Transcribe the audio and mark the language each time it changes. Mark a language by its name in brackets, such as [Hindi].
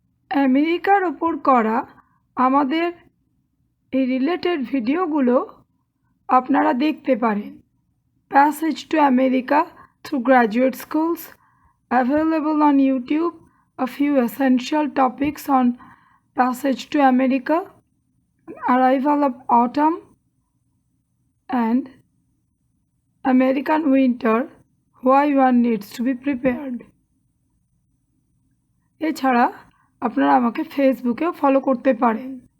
[Bangla] আমেরিকার ওপর করা আমাদের এই রিলেটেড ভিডিওগুলো আপনারা দেখতে পারেন। [English] Passage to America through Graduate Schools, available on YouTube. A few essential topics on Passage to America, Arrival of Autumn, and American Winter, why one needs to be prepared. [Bangla] এছাড়া আপনারা আমাকে ফেসবুকেও ফলো করতে পারেন।